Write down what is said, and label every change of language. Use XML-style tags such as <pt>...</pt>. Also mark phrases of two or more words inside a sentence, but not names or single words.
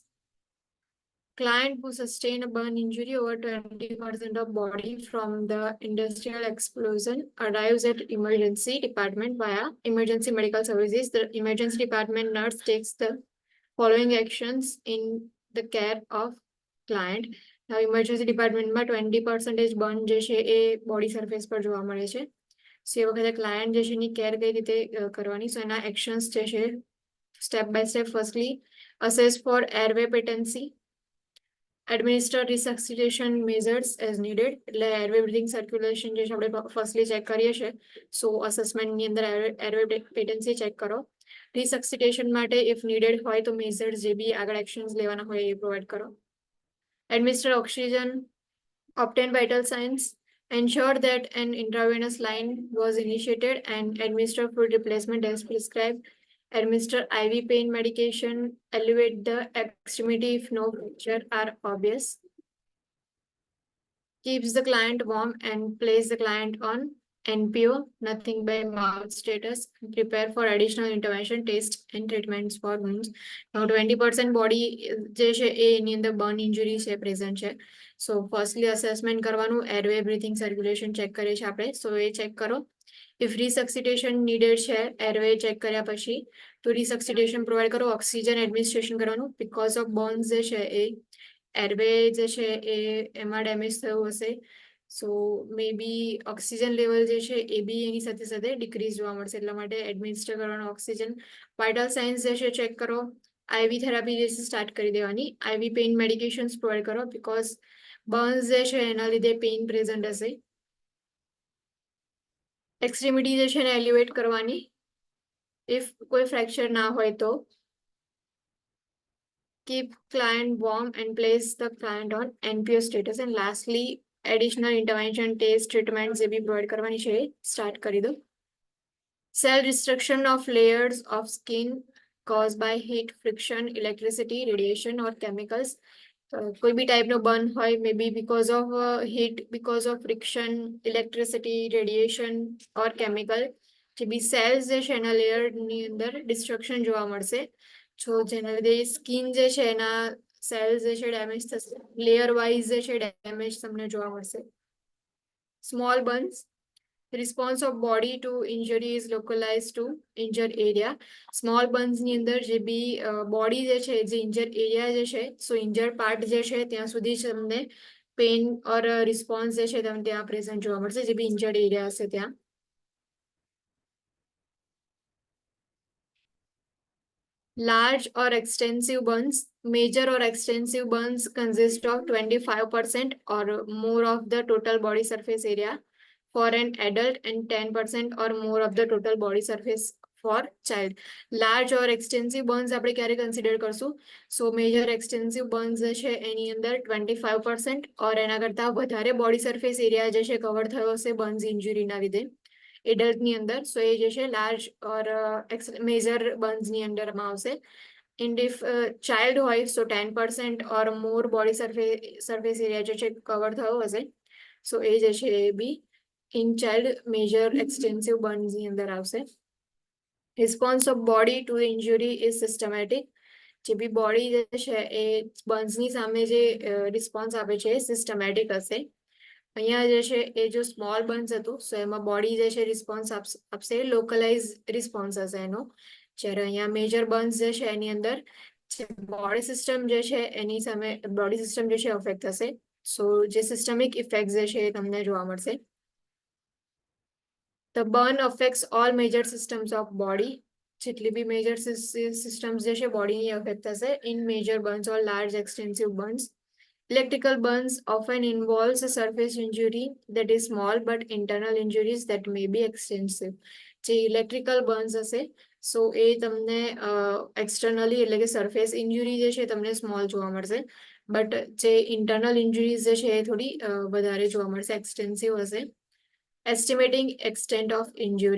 <en>Client who sustained a burn injury over 20% of body from the industrial explosion arrives at emergency department via emergency medical services. The emergency department nurse takes the following actions in the care of client. Now emergency department</en> <gu>માં 20% burn જે છે એ</gu> <en>body surface</en> <gu>પર જોવા મળે છે. સો એ વખતે client જે છે એની care કઈ રીતે કરવાની. સો એના actions જે છે</gu> <en>step by step. Firstly, assess for airway patency. Administer resuscitation measures as needed.</en> <gu>એટલે</gu> <en>airway breathing circulation</en> <gu>જે છે આપણે firstly check કરીએ છીએ.</gu> <en>So assessment</en> <gu>ની અંદર</gu> <en>airway patency check</en> <gu>કરો. Resuscitation માટે</gu> <en>if needed</en> <gu>હોય તો measures જે બી આગળ actions લેવાના હોય એ provide કરો.</gu> <en>Administer oxygen. Obtain vital signs. Ensure that an intravenous line was initiated and administer fluid replacement as prescribed. Administer IV pain medication. Elevate the extremity if no fracture are obvious. Keeps the client warm and place the client on NPO, nothing by mouth status. Prepare for additional intervention, tests and treatments for wounds.</en> <gu>Now 20% body જે છે એ એની અંદર</gu> <en>burn injury</en> <gu>છે present છે.</gu> <en>So firstly assessment</en> <gu>કરવાનું,</gu> <en>airway breathing circulation check</en> <gu>કરીએ છીએ આપણે. So એ check કરો.</gu> <en>If resuscitation needed</en> <gu>છે,</gu> <en>airway check</en> <gu>કર્યા પછી તો</gu> <en>resuscitation provide</en> <gu>કરો.</gu> <en>Oxygen administration</en> <gu>કરવાનું</gu> <en>because of burns</en> <gu>જે છે એ airway જે છે એ એમાં ડેમેજ થયું હશે.</gu> <en>so may be oxygen level</en> <gu>જે છે એ બી એની સાથે સાથે ડિક્રીઝ જોવા મળશે, એટલા માટે એડમિનિસ્ટર કરવાનો ઓક્સિજન.</gu> <en>vital signs</en> <gu>જે છે ચેક કરો.</gu> <en>IV therapy</en> <gu>જે છે સ્ટાર્ટ કરી દેવાની.</gu> <en>IV pain medications provide</en> <gu>કરો</gu> <en>because burns</en> <gu>જે છે એના લીધે</gu> <en>pain present</en> <gu>હશે. એક્સ્ટ્રીમિટી જે છે એને એલિવેટ કરવાની ઇફ કોઈ ફ્રેક્ચર ના હોય તો.</gu> <en>Keep client warm and place the client on NPO status. And lastly, additional intervention, test, treatments</en> <gu>જે બી પ્રોવાઈડ કરવાની છે સ્ટાર્ટ કરી દો.</gu> <en>Cell destruction of layers of skin caused by heat, friction, electricity, radiation or chemicals.</en> <gu>કોઈ બી ટાઈપનો બર્ન હોય,</gu> <en>may be because of heat, because of friction, electricity, radiation or chemical.</en> <gu>જે બી સેલ્સ જે છે એના લેયરની અંદર ડિસ્ટ્રક્શન જોવા મળશે. જો જેના લીધે સ્કિન જે છે એના સેલ્સ જે છે ડેમેજ થશે.</gu> <en>layer wise</en> <gu>જે છે ડેમેજ તમને જોવા મળશે.</gu> <en>small burns. Response of body to injury is localized to injured area. Small burns</en> <gu>ની અંદર જે બી બોડી જે છે, જે</gu> <en>injured area</en> <gu>જે છે,</gu> <en>so injured part</en> <gu>જે છે ત્યાં સુધી જ તમને</gu> <en>pain or response</en> <gu>જે છે તમને ત્યાં પ્રેઝન્ટ જોવા મળશે, જે બી</gu> <en>injured area</en> <gu>હશે ત્યાં.</gu> <en>Large or extensive burns. Major or extensive burns consist of 25% or more of the total body surface area for an adult and 10% or more of the total body surface for child. Large or extensive burns</en> <gu>આપણે ક્યારે કન્સિડર કરશું?</gu> <en>so major extensive burns</en> <gu>જે છે એની અંદર 25% or એના કરતા વધારે</gu> <en>body surface area</en> <gu>જે છે કવર થયો હશે</gu> <en>burns injuryના</en> <gu>લીધે એડલ્ટની અંદર. સો એ જે છે</gu> <en>large or major burnsની</en> <gu>અંડરમાં આવશે.</gu> <en>and if child હોય so 10% or more body surface area</en> <gu>જે છે કવર થયો હશે. સો એ જે છે એ બી</gu> <en>in child major extensive burns</en> <gu>ની અંદર આવશે.</gu> <en>Response of body to the injury is systematic.</en> <gu>જે બી બોડી જે છે એ બર્ન્સની સામે જે રિસ્પોન્સ આપે છે એ સિસ્ટમેટિક હશે. અહીંયા જે છે એ જો</gu> <en>small burns</en> <gu>હતું સો એમાં બોડી જે છે રિસ્પોન્સ આપશે,</gu> <en>localize response</en> <gu>હશે એનો. જ્યારે અહીંયા</gu> <en>major burns</en> <gu>જે છે એની અંદર</gu> <en>body system</en> <gu>જે છે એની સામે</gu> <en>body system</en> <gu>જે છે અફેક્ટ થશે. સો જે</gu> <en>systemic effect</en> <gu>જે છે એ તમને જોવા મળશે.</gu> <en>The burn affects all major systems of body.</en> <gu>જેટલી બી</gu> <en>major systems</en> <gu>જે છે બોડીની અફેક્ટ થશે</gu> <en>in major burns or large extensive burns. Electrical burns often involves a surface injury that is small but internal injuries that may be extensive.</en> <gu>જે</gu> <en>electrical burns</en> <gu>હશે સો એ તમને એક્સટર્નલી એટલે કે</gu> <en>surface injury</en> <gu>જે છે તમને સ્મોલ જોવા મળશે, બટ જે</gu> <en>internal injuries</en> <gu>જે છે એ થોડી વધારે જોવા મળશે, એક્સટેન્સિવ હશે.</gu> <en>estimating extent of injury.</en>